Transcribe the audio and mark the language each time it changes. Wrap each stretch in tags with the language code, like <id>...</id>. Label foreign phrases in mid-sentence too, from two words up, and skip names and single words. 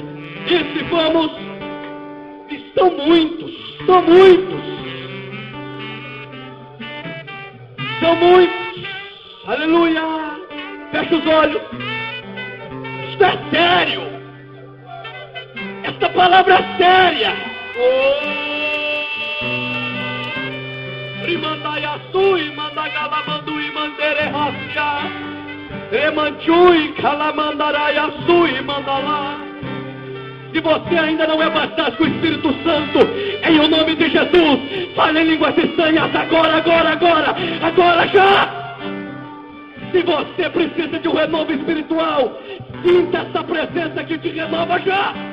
<pt>E se vamos. E são muitos. São muitos. São muitos. Aleluia. Feche os olhos. Isto é sério. Esta palavra é séria. Rimandaiaçui, mandagalamanduí, mandererracia, remanchui, calamandaraiaçui, mandalá. Se você ainda não é batizado com o Espírito Santo, em o nome de Jesus, fale em línguas estranhas agora, agora, agora, agora já. Se você precisa de um renovo espiritual, sinta essa presença que te renova já.</pt>